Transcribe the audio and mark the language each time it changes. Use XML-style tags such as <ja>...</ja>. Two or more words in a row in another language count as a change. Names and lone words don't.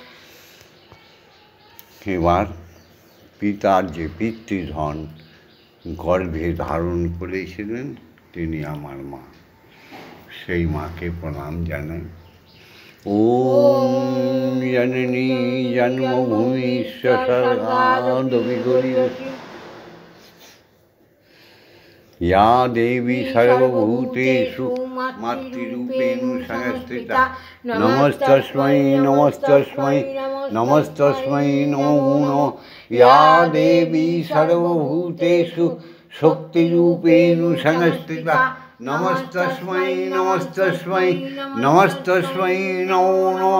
<bn>এবার পিতার যে পিতৃধন গর্ভে ধারণ করেছিলেন তিনি আমার মা সেই মাকে প্রণাম জানাই</bn> <sa>ওম জননী জন্মভূমি স্বর্গাদবিগরি या देवी सर्वभूतेषु मातृरूपेण संस्थिता नमस्तस्मै नमस्तस्मै नमस्तस्मै नमो नमः या देवी सर्वभूतेषु शक्तिरूपेण संस्थिता नमस्तस्मै नमस्तस्मै नमस्तस्मै नमो नमः।</sa>